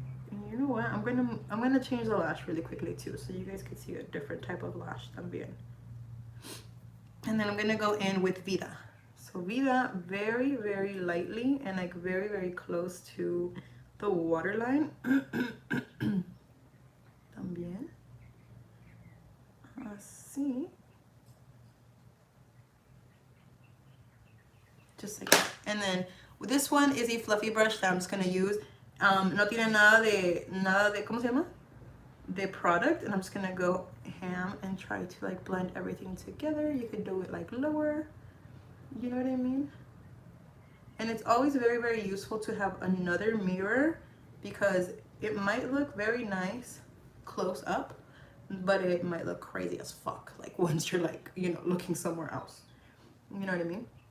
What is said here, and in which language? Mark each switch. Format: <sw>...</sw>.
<en>And you know what, I'm gonna change the lash really quickly too, so you guys can see a different type of lash también. And then I'm gonna go in with Vida. So Vida, very lightly and like very close to the waterline.</en> <es>También así,</es> <en>just like that. And then this one is a fluffy brush that I'm just gonna use.</en> <es>No tiene nada de ¿cómo se llama?</es> <en>The product, and I'm just gonna go ham and try to like blend everything together. You could do it like lower, you know what I mean? And it's always very useful to have another mirror, because it might look very nice close up, but it might look crazy as fuck like once you're like, you know, looking somewhere else, you know what I mean?</en>